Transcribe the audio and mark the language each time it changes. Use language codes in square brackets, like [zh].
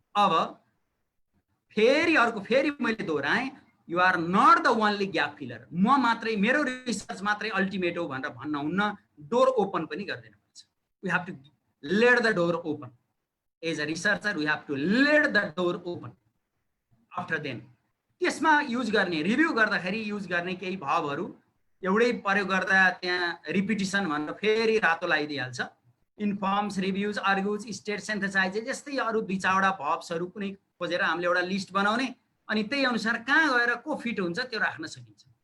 [ne] अब फेरि मैले दोहोऱ्याएँ, [en] You are not the only gap filler. [ne] म मात्रै, मेरो रिसर्च मात्रै अल्टिमेट हो भनेर भन्न हुन्न। डोर ओपन पनि गरिदिनु पर्छ। [en] We have to let the door open. As a researcher we have to let the door open. After then [ne] त्यसमा युज गर्ने, रिभ्यू गर्दाखेरि युज गर्ने केही भावहरू एउटै प्रयोग गर्दा त्यहाँ रिपिटिसन भनेर फेरि रातो लगाइदिइहाल्छ। इन्फर्म्स, रिभ्युज, आर्ग्युज, स्टेट, सिन्थेसाइजेस, यस्तै अरू 2-4वटा भब्सहरू कुनै खोजेर हामीले एउटा लिस्ट बनाउने अनि त्यही अनुसार कहाँ गएर को फिट हुन्छ त्यो राख्न सकिन्छ।